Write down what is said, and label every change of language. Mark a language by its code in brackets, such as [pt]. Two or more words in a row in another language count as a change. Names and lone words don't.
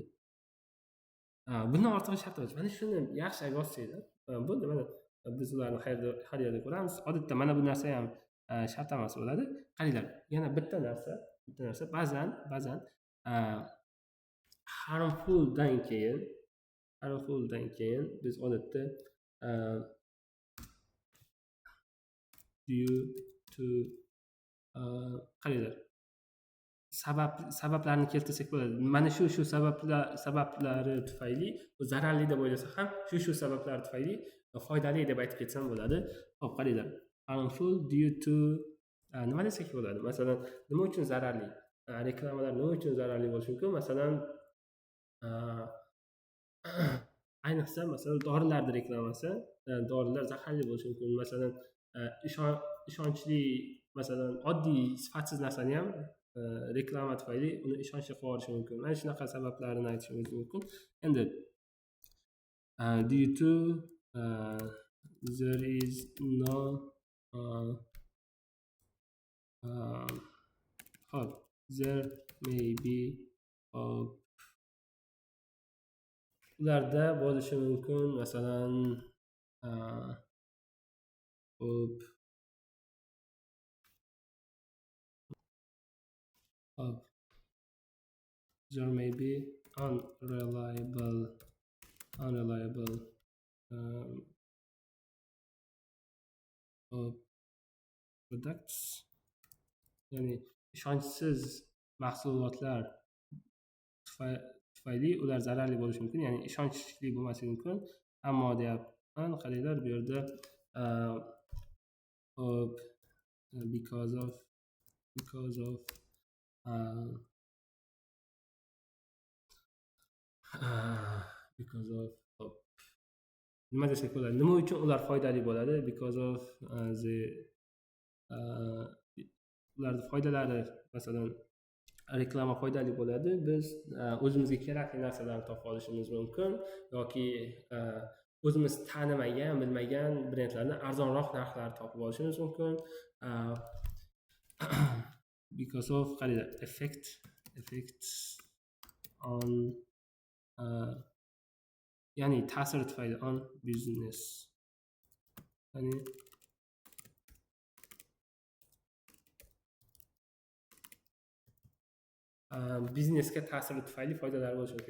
[uz] Bundan ortig'i shart emas. Mana shuni yaxshi yozsanglar bo'ldi. Mana biz ularni har yerda ko'ramiz. Odatda mana bu narsa ham shart emas bo'ladi. Qaranglar, yana bitta narsa ba'zan harmfuldan keyin biz odatda [en] due to [uz] qaranglar, sabablarni keltirsak bo'ladi. Mana shu sabablari tufayli bu zararli deb o'ylasa ham, shu sabablar tufayli foydali deb aytib ketsam bo'ladi. Xo'p, qaranglar. [en] Harmful due to [uz] nima desak bo'ladi? Masalan, nima uchun zararli? Reklamalar nima uchun zararli bo'lishi mumkin? Masalan, ayniqsa masalan dorilarning reklamasi, dorilar zaharli bo'lishi mumkin. Masalan, ishonchli, masalan, oddiy sifatsiz narsani ham reklama tufayli uni ishonchli qilib yuborishi mumkin. Mana shunaqa sabablarini aytishimiz mumkin. [en] Endi due to there is no there may be [uz] ularda bo'lishi mumkin. Masalan, [en] there may be unreliable products, [uz] ya'ni ishonchsiz mahsulotlar tufayli ular zararli bo'lishi mumkin, ya'ni ishonchli bo'lmasligi mumkin. Ammo deyapman, qaranglar, bu yerda [en] because of [uz] nima desak bo'ladi? Nima uchun ular foydali bo'ladi? [en] Because of [uz] ularning foydalari, masalan, reklama foydali bo'ladi. Biz o'zimizga kerakli narsalarni topib olishimiz mumkin yoki o'zimiz tanimagan, bilmagan brendlarni arzonroq narxlarda topib olishimiz mumkin. [en] Because of [uz] qaranglar, [en] effects on [uz] ya'ni ta'sir tufayli [en] on business, [uz] ya'ni biznesga ta'siri tufayli foydalari bo'lishi mumkin.